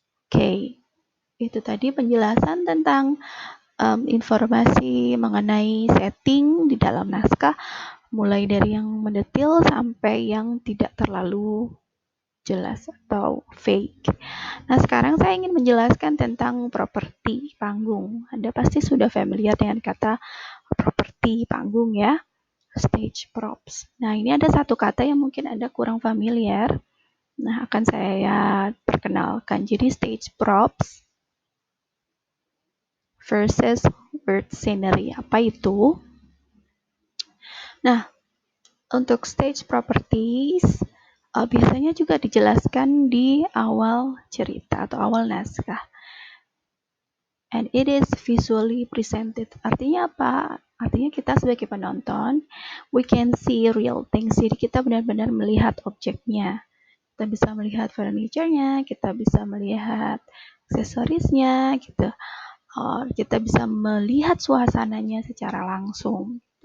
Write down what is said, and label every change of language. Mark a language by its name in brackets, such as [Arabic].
[Indonesian] Oke, itu tadi penjelasan tentang informasi mengenai setting di dalam naskah, mulai dari yang mendetil sampai yang tidak terlalu jelas atau fake. Nah, sekarang saya ingin menjelaskan tentang properti panggung. Anda pasti sudah familiar dengan kata properti panggung ya, stage props. Nah, ini ada satu kata yang mungkin Anda kurang familiar. Nah, akan saya perkenalkan. Jadi, stage props versus word scenery. Apa itu? Nah, untuk stage properties, biasanya juga dijelaskan di awal cerita atau awal naskah. [English] And it is visually presented. [Indonesian] Artinya apa? Artinya kita sebagai penonton, [English] we can see real things. [Indonesian] Jadi kita benar-benar melihat objeknya. Kita bisa melihat furniture-nya, kita bisa melihat aksesorisnya, gitu. Kita bisa melihat suasananya secara langsung.